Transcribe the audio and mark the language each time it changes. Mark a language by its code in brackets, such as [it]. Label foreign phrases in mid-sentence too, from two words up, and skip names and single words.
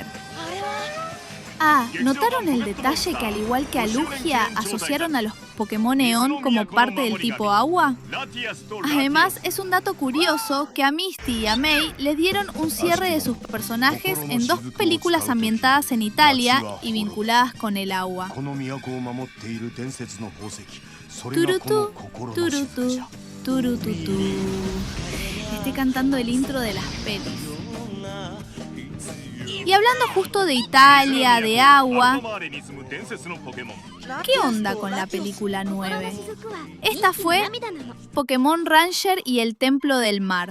[es] Ah, ¿notaron el detalle que al igual que a Lugia asociaron a los Pokémon Eon como parte del tipo agua? Además, es un dato curioso que a Misty y a May les dieron un cierre de sus personajes en 2 películas ambientadas en Italia y vinculadas con el agua. Turutú, turutú, turututú. Estoy cantando el intro de las pelis. Y hablando justo de Italia, de agua, ¿qué onda con la película 9? Esta fue Pokémon Ranger y el Templo del Mar.